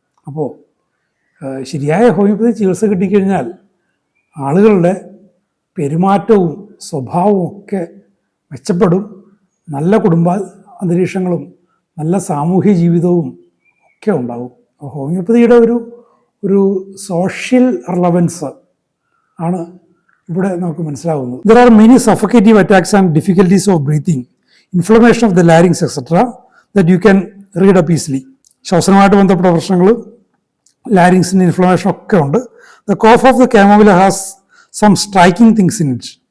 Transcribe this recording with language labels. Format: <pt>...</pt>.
<ml>അപ്പോൾ ശരിയായ ഹോമിയോപ്പതി ചികിത്സ കിട്ടിക്കഴിഞ്ഞാൽ ആളുകളുടെ പെരുമാറ്റവും സ്വഭാവവും ഒക്കെ മെച്ചപ്പെടും. നല്ല കുടുംബ അന്തരീക്ഷങ്ങളും നല്ല സാമൂഹ്യ ജീവിതവും ഒക്കെ ഉണ്ടാകും. ഹോമിയോപ്പതിയുടെ ഒരു സോഷ്യൽ റിലവൻസ് ആണ് ഇവിടെ നമുക്ക് മനസ്സിലാവുന്നത്.</ml> <en>There are many suffocative attacks and difficulties of breathing, inflammation of the larynx, etc. that you can read up easily.</en> <ml>ശ്വസനമായിട്ട് ബന്ധപ്പെട്ട പ്രശ്നങ്ങൾ, ലാരിങ്സിൻ്റെ ഇൻഫ്ലമേഷൻ ഒക്കെ ഉണ്ട്.</ml> <en>The cough of the chamomilla has some striking things in it.</en>